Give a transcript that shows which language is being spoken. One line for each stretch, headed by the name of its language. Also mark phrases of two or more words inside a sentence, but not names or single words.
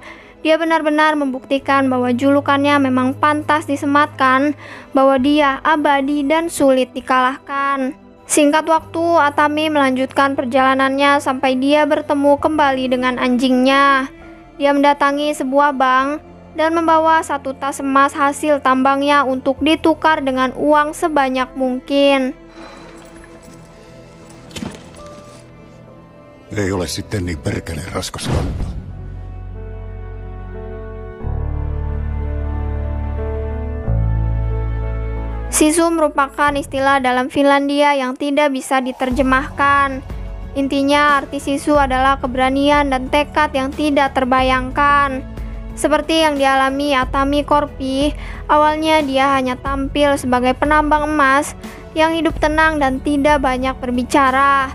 Indonesian: Dia benar-benar membuktikan bahwa julukannya memang pantas disematkan, bahwa dia abadi dan sulit dikalahkan. Singkat waktu, Atami melanjutkan perjalanannya sampai dia bertemu kembali dengan anjingnya. Dia mendatangi sebuah bank dan membawa satu tas emas hasil tambangnya untuk ditukar dengan uang sebanyak mungkin.
Finnish: Ei ole sitten niin perkeleen raskas kantaa.
Indonesian: Sisu merupakan istilah dalam Finlandia yang tidak bisa diterjemahkan. Intinya arti sisu adalah keberanian dan tekad yang tidak terbayangkan. Seperti yang dialami Atami Korpi, awalnya dia hanya tampil sebagai penambang emas yang hidup tenang dan tidak banyak berbicara.